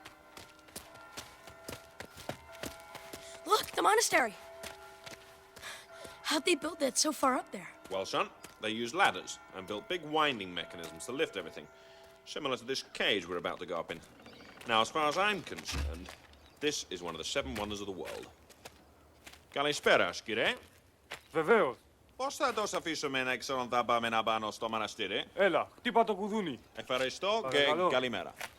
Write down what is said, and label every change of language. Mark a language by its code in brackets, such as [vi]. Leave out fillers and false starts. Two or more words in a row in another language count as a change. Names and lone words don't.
[en] Look, the monastery! How'd they build that so far up there? Well, son, they used ladders and built big winding mechanisms to lift everything, similar to this cage we're about to go up in. Now, as far as I'm concerned, this is one of the 7 wonders of the world. [el] Καλησπέρα, κύριε. Βεβαίως. Πώς θα το αφήσουμε να ξέρουν τα πάμε πάνω στο μοναστήρι? Έλα, χτύπα το κουδούνι. Ευχαριστώ και Παρακαλώ. καλημέρα.